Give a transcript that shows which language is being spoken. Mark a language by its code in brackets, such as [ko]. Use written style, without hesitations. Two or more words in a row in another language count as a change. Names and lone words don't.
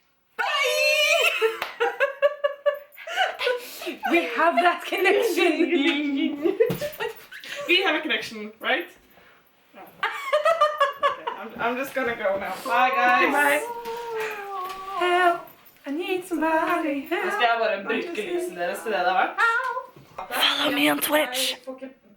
[en] Bye. We have that connection. We have a connection, right? No. Okay, I'm just gonna go now. Bye guys. Bye. Help! I need somebody. [no] Nå skal jeg bare bruke lysen deres til det det har vært. [en] Follow me on Twitch.